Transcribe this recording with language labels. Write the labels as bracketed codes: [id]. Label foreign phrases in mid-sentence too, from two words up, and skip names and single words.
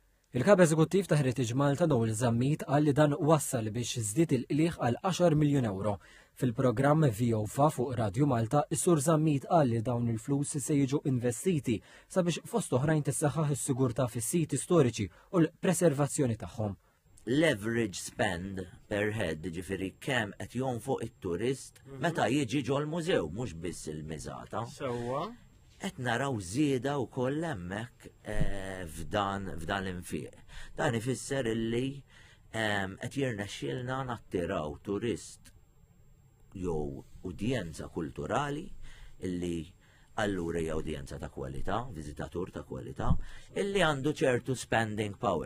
[mt] Il-kap eżekuttiv ta' Heritage Malta Noel Żammit qal li dan wassal biex żdied il-qlieħ għal 10 miljun euro. Fil-programm VOFA fuq Radio Malta, is-Sur Żammit qal li dawn il-flus se jiġu investiti sabiex fost oħrajn tissaħħaħ is-sigurtà fis-siti storiċi u l-preservazzjoni tagħhom. [en] Leverage spend per head, [mt] ġifieri kemm qed jonfoq it-turist meta jiġi ġol mużew mhux biss il-miżata. Sewwa. Qed naraw żieda wkoll hemmhekk f'dan l-infiq. Dan ifisser illi qed jirnexxielna nattiraw turist jew udjenza kulturali illi allura hija udjenza ta' kwalità, viżitatur ta' kwalità, illi għandu ċertu [en] spending power.